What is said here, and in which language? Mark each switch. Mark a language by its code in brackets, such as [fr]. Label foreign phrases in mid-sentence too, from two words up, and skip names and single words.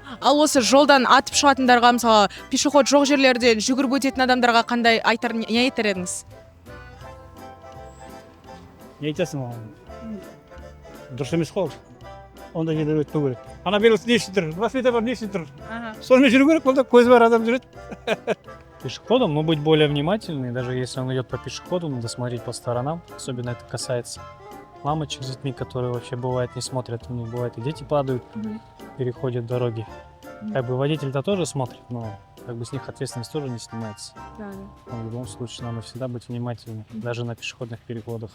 [kk] Ал осы жолдан атып шығатындарға, мысалы, пешеход жоқ жерлерден жүгіріп өтетін адамдарға қандай не айтар едіңіз? Не айтасың оған? Дұрыс емес қой. Ондай жерлер өтпеу керек. Ана белгісі не үшін тұр? Светофор не үшін тұр? Сонымен жүру керек, онда көзі бар адам жүреді. [ru] Пешеходом, но быть более внимательны, даже если он идет по пешеходу, надо смотреть по сторонам. Особенно это касается мамочек с детьми, которые вообще бывает не смотрят, у них бывает и дети падают, переходят дороги. Как бы водитель-то тоже смотрит, но как бы с них ответственность тоже не снимается. Но в любом случае надо всегда быть внимательным, даже на пешеходных переходах.